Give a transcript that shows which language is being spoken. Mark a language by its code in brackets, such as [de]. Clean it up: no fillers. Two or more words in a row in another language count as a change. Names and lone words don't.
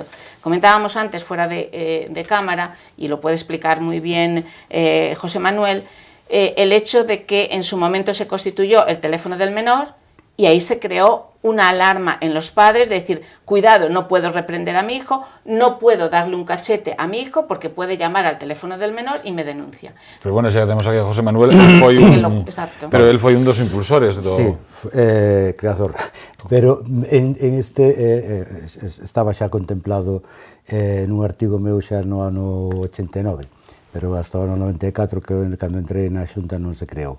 [es] Comentábamos antes, fuera de cámara, y lo puede explicar muy bien José Manuel, el hecho de que en su momento se constituyó el teléfono del menor y ahí se creó una alarma en los padres de decir, cuidado, no puedo reprender a mi hijo, no puedo darle un cachete a mi hijo porque puede llamar al teléfono del menor y me denuncia. Pero bueno, [gl] xa temos aquí a José Manuel, pero él foi un dos impulsores do... [es] Sí, creador. Pero en este estaba [gl] xa contemplado nun artigo meu xa no ano 89, pero hasta o ano 94, que cando entrei na Xunta non se creou.